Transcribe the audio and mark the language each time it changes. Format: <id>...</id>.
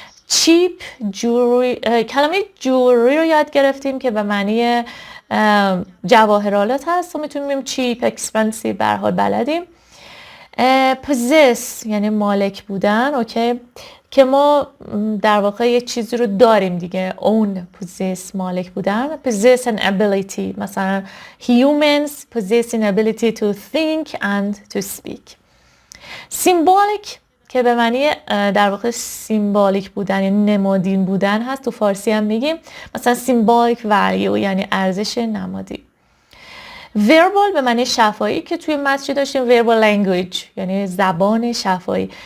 <en>cheap jewelry،</en> <fa>کلمه jewelry رو یاد گرفتیم که به معنی جواهرالات هست و میتونیم بگیم cheap expensive، به هر حال بلدیم. possess یعنی مالک بودن، اوکی، که ما در واقع یه چیزی رو داریم دیگه. own، possess مالک بودن.</fa> <en>possess an ability،</en> <fa>مثلا</fa> <en>humans possess an ability to think and to speak.</en> <fa>symbolic که به معنی در واقع سیمبولیک بودن یعنی نمادین بودن هست، تو فارسی هم میگیم مثلا</fa> <en>symbolic value</en> <fa>یعنی ارزش نمادی. verbal به معنی شفاهی که توی متن داشتیم</fa> <en>verbal language</en> <fa>یعنی زبان شفاهی.</fa>